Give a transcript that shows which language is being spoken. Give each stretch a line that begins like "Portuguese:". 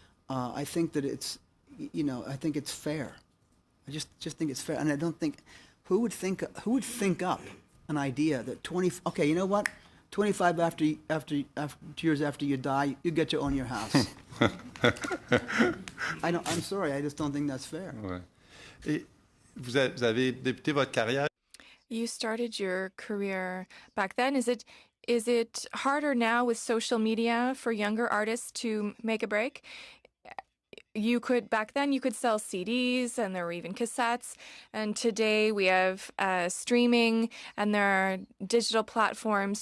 English: I think that it's, I think it's fair. I just think it's fair, and I don't think who would think up an idea that 25 years after you die, you get to own your house. I'm sorry, I just don't think that's fair.
French: Ouais. Et vous avez débuté votre carrière.
English: You started your career back then. Is it harder now with social media for younger artists to make a break? Back then you could sell CDs, and there were even cassettes, and today we have streaming, and there are digital platforms.